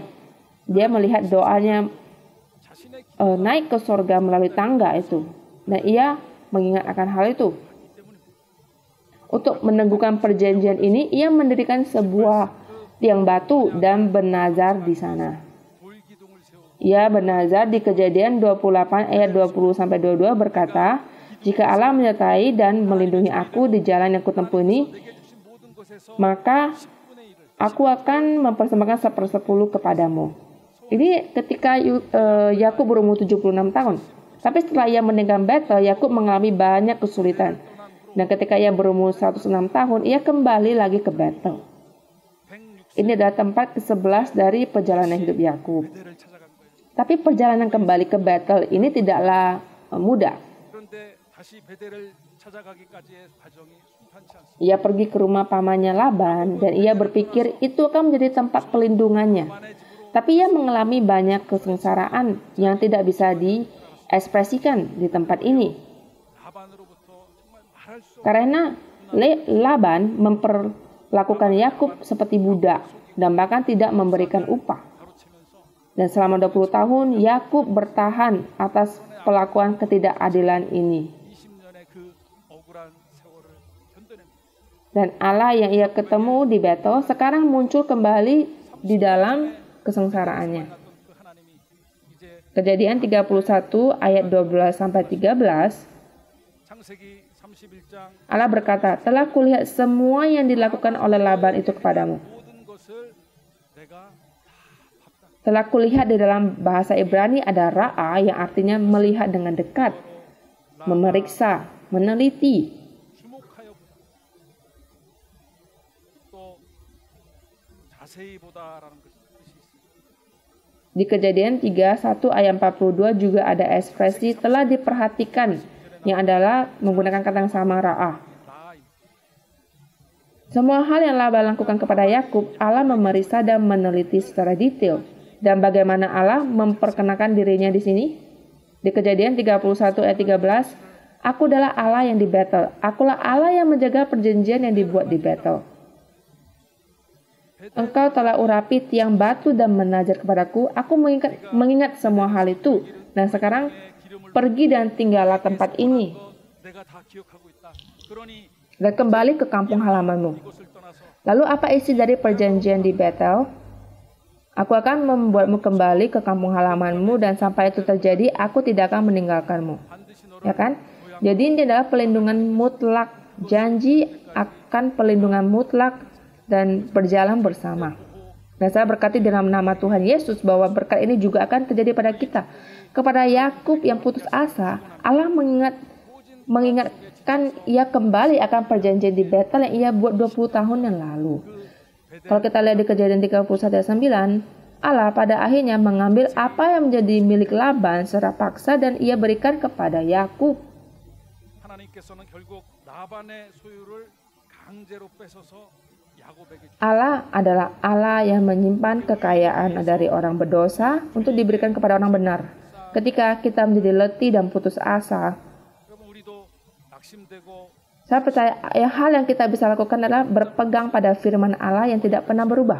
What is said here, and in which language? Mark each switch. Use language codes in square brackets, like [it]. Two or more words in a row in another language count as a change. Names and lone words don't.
[id] Dia melihat doanya naik ke surga melalui tangga itu, dan ia mengingat akan hal itu. Untuk meneguhkan perjanjian ini, ia mendirikan sebuah tiang batu dan bernazar di sana. [ko] 돌기둥을 세우고 [id] Ia bernazar di Kejadian 28 ayat 20-22 berkata, jika Allah menyertai dan melindungi aku di jalan yang kutempuh ini, [ko] 내게 주신 모든 것에서 [id] maka [ko] 10분의 1을 [id] aku akan mempersembahkan 1/10 kepadamu. Ini ketika Yakub berumur 76 tahun. Tapi setelah ia meninggalkan Betel, Yakub mengalami banyak kesulitan. Dan ketika ia berumur 106 tahun, ia kembali lagi ke Betel. 106 Ini adalah tempat ke-11 dari perjalanan hidup Yakub. [ko] 베델을 찾아간 거예요. [id] Tapi perjalanan kembali ke Betel ini tidaklah mudah. [ko] 그런데 다시 베델을 찾아가기까지의 과정이 순탄치 않습니다. [id] Ia pergi ke rumah pamannya Laban dan ia berpikir itu akan menjadi tempat pelindungannya. Tapi ia mengalami banyak kesengsaraan yang tidak bisa diekspresikan di tempat ini. [ko] 라반으로부터 정말 말할 수 [id] Karena Laban memperlakukan Yakub seperti budak dan bahkan tidak memberikan upah. [ko] 가로채면서 [id] Dan selama 20 tahun Yakub bertahan atas pelakuan ketidakadilan ini. [ko] 20년의 그 억울한 세월을 견뎌냅니다. [id] Dan Allah yang ia ketemu di Betel sekarang muncul kembali di dalam kesengsaraannya. [ko] 그 하나님이 이제 [id] Kejadian 31 ayat 12-13, [ko] 창세기 31장 [id] Allah berkata, telah kulihat semua yang dilakukan oleh Laban itu kepadamu. [ko] 모든 것을 내가 [id] Telah kulihat di dalam bahasa Ibrani ada ra'a yang artinya melihat dengan dekat, memeriksa, meneliti. [ko] 주목하여 보다 또 자세히 보다라는 뜻이 있습니다. [id] Di Kejadian 31 ayat 42 juga ada ekspresi telah diperhatikan yang adalah menggunakan kata yang sama ra'a. [ko] 나아입니다. [id] Semua hal yang Laban lakukan kepada Yakub, Allah memeriksa dan meneliti secara detail. Dan bagaimana Allah memperkenalkan dirinya di sini? Di Kejadian 31 ayat 13, aku adalah Allah yang di Betel. Akulah Allah yang menjaga perjanjian yang dibuat di Betel. Engkau telah urapi tiang batu dan menajar kepadaku. Aku mengingat semua hal itu. Dan sekarang pergi dan tinggallah tempat ini. [ko] 내가 다 기억하고 있다. 그러니 [id] Dan kembali ke kampung halamanmu. [ko] 이곳을 떠나서 [id] Lalu apa isi dari perjanjian di Betel? Aku akan membuatmu kembali ke kampung halamanmu dan sampai itu terjadi, aku tidak akan meninggalkanmu. [ko] 반드시 너를 [id] Ya kan? Jadi ini adalah pelindungan mutlak. Janji akan pelindungan mutlak dan berjalan bersama. Dan saya berkati dalam nama Tuhan Yesus bahwa berkat ini juga akan terjadi pada kita. Kepada Yakub yang putus asa, Allah mengingatkan ia kembali akan perjanjian di Betel yang ia buat 20 tahun yang lalu. Kalau kita lihat di Kejadian 31 ayat 9, Allah pada akhirnya mengambil apa yang menjadi milik Laban secara paksa dan ia berikan kepada Yakub. [ko] 하나님께서는 결국 라반의 소유를 강제로 뺏어서 [id] Allah adalah Allah yang menyimpan kekayaan dari orang berdosa untuk diberikan kepada orang benar. Ketika kita menjadi letih dan putus asa, saya percaya hal yang kita bisa lakukan adalah berpegang pada firman Allah yang tidak pernah berubah.